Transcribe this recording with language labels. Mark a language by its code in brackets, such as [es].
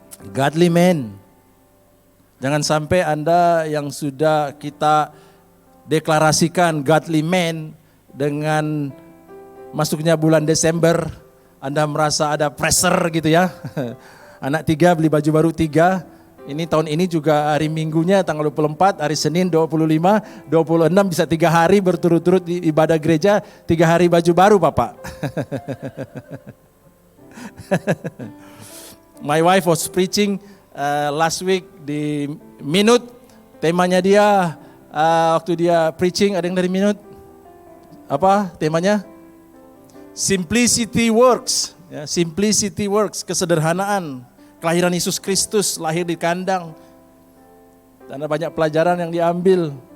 [id] Godly man. Jangan sampai Anda yang sudah kita deklarasikan godly man, dengan masuknya bulan Desember Anda merasa ada pressure gitu ya. Anak 3 beli baju baru 3. Ini tahun ini juga hari Minggunya tanggal 24, hari Senin 25, 26 bisa 3 hari berturut-turut di ibadah gereja, 3 hari baju baru Bapak. [en] My wife was preaching last week [id] di Minute. Temanya dia waktu dia preaching, ada yang dari Minute? Apa temanya? [en] Simplicity works. [id] Ya, [en] simplicity works, [id] kesederhanaan. Kelahiran Yesus Kristus lahir di kandang. Dan ada banyak pelajaran yang diambil.